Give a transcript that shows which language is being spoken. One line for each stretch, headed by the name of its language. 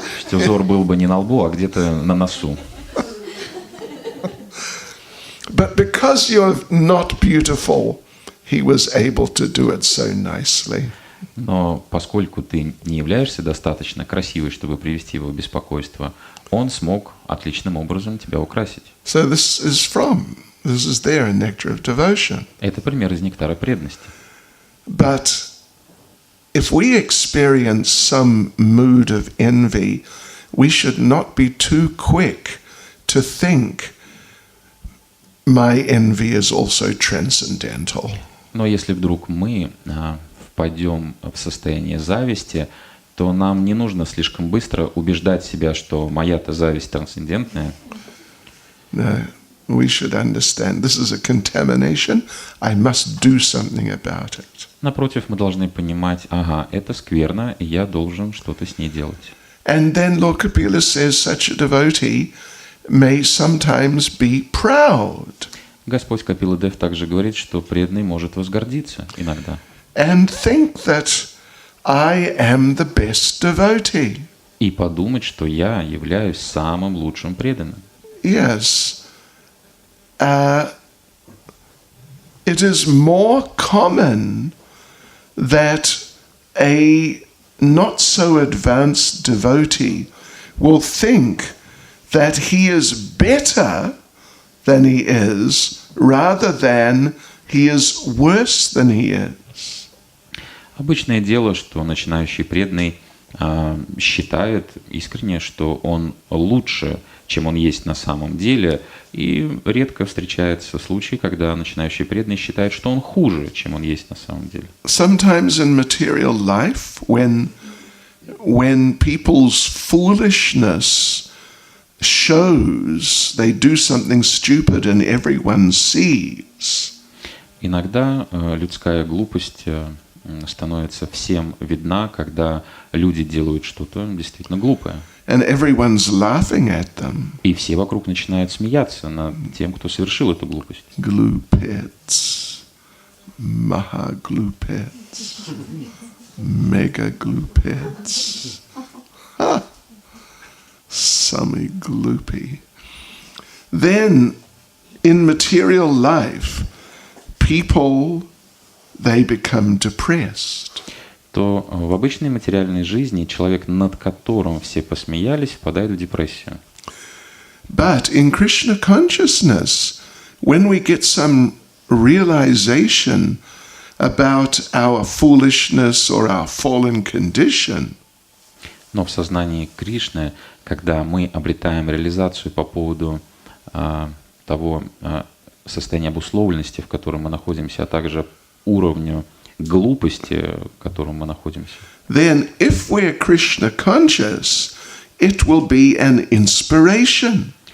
Russian: Узор был бы не на лбу, а где-то на носу.
English: But because you're not beautiful, he was able to do it so nicely.
Russian: Но поскольку ты не являешься достаточно красивой, чтобы привести его в беспокойство, он смог отличным образом тебя украсить.
English: So this is there in nectar of devotion.
Russian: Это пример из нектара преданности.
English: But if we experience some mood of envy, we should not be too quick to think my envy is also transcendental.
Russian: Но если вдруг мы впадем в состояние зависти, то нам не нужно слишком быстро убеждать себя, что моя-то зависть трансцендентная.
English: No, we should understand this is a contamination. I must do something about it.
Russian: Напротив, мы должны понимать, ага, это скверно, и я должен что-то с ней делать.
English: And then Lord Kapila says such a devotee may sometimes be proud.
Russian: Господь Капила-дев также говорит, что преданный может возгордиться иногда.
English: And think that I am the best devotee.
Russian: И подумать, что я являюсь самым лучшим преданным.
English: Yes. It is more common that a not so advanced devotee will think that he is better than he is, rather than he is worse than he is.
Russian: Обычное дело, что начинающий преданный считает искренне, что он лучше, чем он есть на самом деле, и редко встречается случай, когда начинающий преданный считает, что он хуже, чем он есть на самом деле.
English: Sometimes in material life, when people's foolishness shows, they do something stupid and everyone sees.
Russian: Иногда людская глупость становится всем видна, когда люди делают что-то действительно глупое.
English: And everyone's laughing at them.
Russian: И все вокруг начинают смеяться над тем, кто совершил эту глупость. Glupets, maha glupets, mega glupets. Ha! Sami gloopy.
English: Then, in material life, people, they become depressed.
Russian: То в обычной материальной жизни человек, над которым все посмеялись, впадает в депрессию.
English: But in Krishna consciousness, when we get some realization about our foolishness or our fallen condition,
Russian: Но в сознании Кришны, когда мы обретаем реализацию по поводу того состояния обусловленности, в котором мы находимся, а также уровню глупости, в котором мы находимся,
English: then if we're Krishna conscious, it will be an inspiration.